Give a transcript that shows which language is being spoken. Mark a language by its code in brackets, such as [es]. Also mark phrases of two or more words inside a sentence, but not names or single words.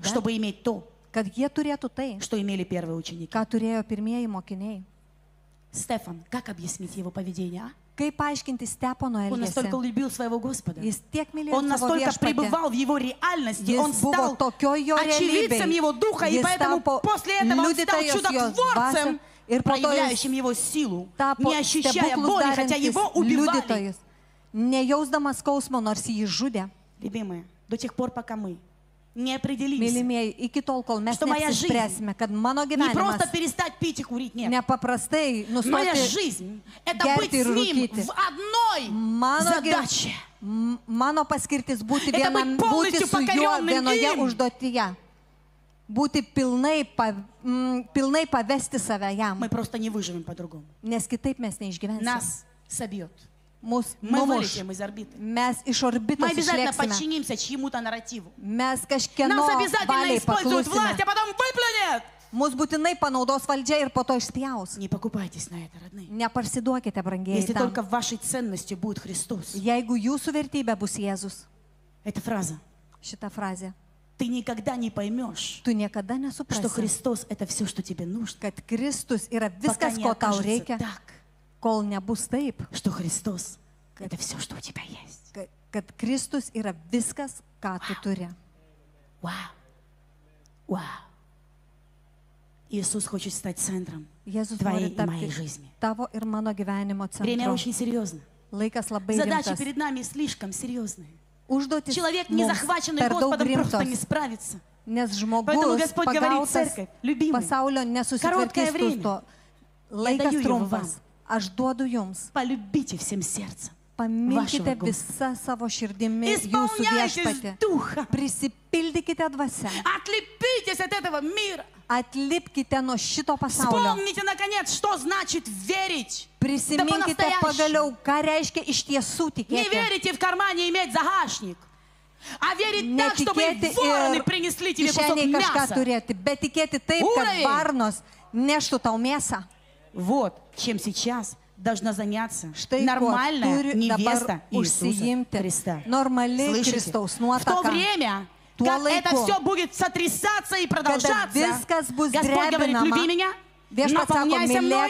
[ru] чтобы иметь то, [lt] kad jie turėtų tai, [ru] что имели первые ученики. [lt] ką turėjo pirmieji mokiniai. [ru] Стефан, как объяснить его поведение? А? [lt] Kaip paaiškinti Stepono [ru] Он настолько [lt] elgesį? [ru] любил своего Господа. [lt] Jis tiek mylėjo [ru] Он [lt] savo [ru] настолько [lt] viešpatį. [ru] пребывал в его реальности, [lt] Jis [ru] он [lt] buvo [ru] стал [lt] tokioj jo [ru] очевидцем [lt] realybėj. [ru] его духа, и [lt] Jis [ru] поэтому [lt] tapo [ru] после этого он стал [lt] liudytojas jos [ru] чудотворцем, [lt] dvasios ir po to [ru] проявляющим [lt] jis [ru] его силу, [lt] tapo [ru] не ощущая [lt] stebuklus [ru] боли, хотя [lt] darantis [ru] его убивали. [lt] liudytojas, nejausdamas skausmo, nors jį žudė. [ru] Любимые, до тех пор, пока мы не определимся, [lt] Mylimieji, iki tol, kol mes [ru] Что моя [lt] neapsispręsime, kad mano [ru] не [lt] gyvenimas [ru] просто перестать пить и курить, нет. [lt] nepaprastai [ru] Моя [lt] nustoti [ru] жизнь – это быть [lt] gerti ir [ru] с ним [lt] rūkyti. [ru] в одной [lt] Mano, [ru] задаче. [lt] mano paskirtis būti, [ru] Это быть [lt] būti [ru] полностью [lt] su juo [ru] покоренным [lt] vienoje [ru] им. [lt] užduotyje. Būti pilnai pavesti save jam, [ru] Мы просто не выживем по-другому. [lt] nes kitaip mes neišgyvensime. [ru] Нас собьет. [lt] Mus [ru] Мы [lt] numuš. [ru] вылетим из орбиты. [lt] Mes iš [ru] Мы [lt] orbitos [ru] обязательно [lt] išlėksime. [ru] подчинимся чьему-то нарративу. [lt] Mes kažkieno [ru] Нас обязательно [lt] valiai [ru] используют власть, [lt] paklusime. [ru] а потом выплюнет. [lt] Mus būtinai panaudos valdžia ir po to išspjaus. [ru] Не покупайтесь на это, родные. [lt] Neparsiduokite, brangieji. [ru] Если [lt] tam. [ru] только вашей ценностью будет Христос. [lt] Jeigu jūsų vertybė bus Jėzus, [ru] Эта фраза. [lt] šita frazė, [ru] Ты никогда не поймешь, [lt] tu niekada [ru] что [lt] nesuprasi, [ru] Христос – это все, что тебе нужно. [lt] kad Kristus yra [ru] Пока [lt] viskas, [ru] не [lt] ko tau [ru] окажется [lt] reikia, [ru] так, [lt] kol nebus taip, [ru] что Христос – это все, что у тебя есть. [lt] kad Kristus yra viskas, ką tu turi. [ru] Вау. Вау. Иисус хочет стать центром [lt] Jėzus [ru] твоей [lt] nori [ru] и моей [lt] tapti [ru] жизни. [lt] tavo ir mano gyvenimo [ru] Время [lt] centru. [ru] очень серьезно. [lt] Laikas labai [ru] Задачи [lt] rimtas. [ru] перед нами слишком серьезные. [lt] Užduotis [ru] Человек, не [lt] mums [ru] захваченный [lt] per daug [ru] Господом, просто не [lt] rimtos, [ru] справится. [lt] nes [ru] Поэтому [lt] žmogus [ru] Господь говорит, [lt] pagautas [ru] церковь, любимый, [lt] pasaulio [ru] короткое [lt] nesusitvarkys [ru] время. [lt] to. [ru] даю [lt] Laikas [ru] его [lt] trumpas. [ru] вам. [lt] Aš duodu jums. [ru] Полюбите всем сердцем. [lt] Pamilkite Vašo visą savo širdimi jūsų [ru] Исполняйтесь [lt] viešpatį. [ru] Духа. [lt] Prisipildykite dvasia. [ru] Отлепитесь от этого мира. [lt] Atlipkite nuo šito pasaulio. [ru] Вспомните, наконец, что значит верить. [lt] Prisiminkite pagaliau, ką reiškia iš tiesų [ru] Не [lt] tikėti. [ru] верите в кармане иметь загашник, а верить так, чтобы [lt] Netikėti [ru] вороны [lt] ir [ru] принесли тебе кусок [lt] kišeniai kažką [ru] мяса. [lt] turėti, bet tikėti taip, kad [ru] Urai! [lt] varnos neštų tau mėsą. [ru] Вот чем сейчас должна заняться [lt] Štai kuo [ru] нормальная [lt] turi [ru] невеста [lt] dabar [ru] Иисуса [lt] užsiimti [ru] Христа. [lt] normali [ru] Слышите? [lt] Kristaus [ru] В то [lt] nuotaka. [ru] время, [lt] Tuo [ru] как это [lt] laiku, [ru] все будет сотрясаться и [lt] Kada [ru] продолжаться, [lt] viskas bus [ru] Господь говорит, люби [lt] drebinama, [ru] меня, [lt] viešpats sako, [ru] наполняйся мной,